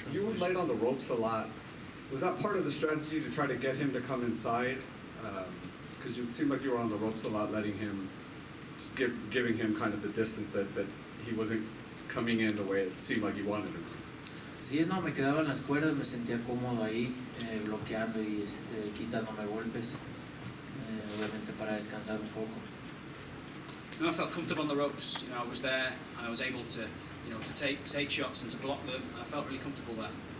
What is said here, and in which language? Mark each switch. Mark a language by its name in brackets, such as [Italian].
[English] You were light on the ropes a lot. Was that part of the strategy to try to get him to come inside? Because it seemed like you were on the ropes a lot, letting him, just giving him kind of the distance that he wasn't coming in the way it seemed like you wanted him to. [Spanish] Sí, no, me quedaba en las cuerdas, me sentía cómodo ahí, bloqueando y quitándome golpes, obviamente para descansar un poco. [English] I felt comfortable on the ropes. I was there and I was able to, to take shots and to block them. And I felt really comfortable there.